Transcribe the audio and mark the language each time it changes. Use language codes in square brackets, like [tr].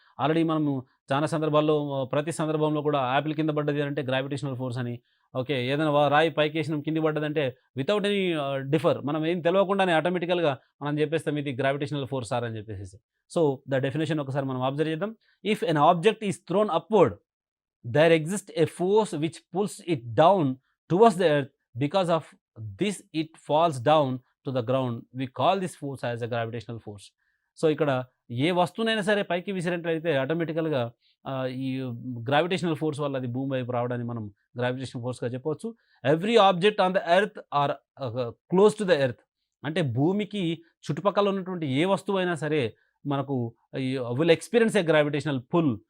[te] Already మనము చాలా సందర్భాల్లో ప్రతి సందర్భంలో కూడా యాపిల్ కింద పడ్డది అంటే గ్రావిటేషనల్ ఫోర్స్ అని. ఓకే. ఏదైనా రాయి పైకేసినాం కింద పడ్డదంటే [en] without any differ [te] మనం ఏం తెలవకుండానే ఆటోమేటికల్‌గా మనం చెప్పేస్తాం ఇది గ్రావిటేషనల్ ఫోర్స్ సార్ అని చెప్పేసేసి. సో, ద డెఫినిషన్ ఒకసారి మనం అబ్జర్వ్ చేద్దాం. [en] If an object is thrown upward there exists a force which pulls it down towards the earth. Because of this it falls down to the ground. We call this force as a gravitational force. [te] So, ఇక్కడ ఏ వస్తువునైనా సరే పైకి విసిరినట్లయితే ఆటోమేటికల్‌గా ఈ gravitational force వల్ల అది భూమి వైపు రావడాన్ని మనం గ్రావిటేషనల్ ఫోర్స్‌గా చెప్పవచ్చు. [en] Every object on the earth are close to the earth. [te] అంటే భూమికి చుట్టుపక్కల ఉన్నటువంటి ఏ వస్తువైనా సరే మనకు ఈ [en] Will experience a gravitational pull.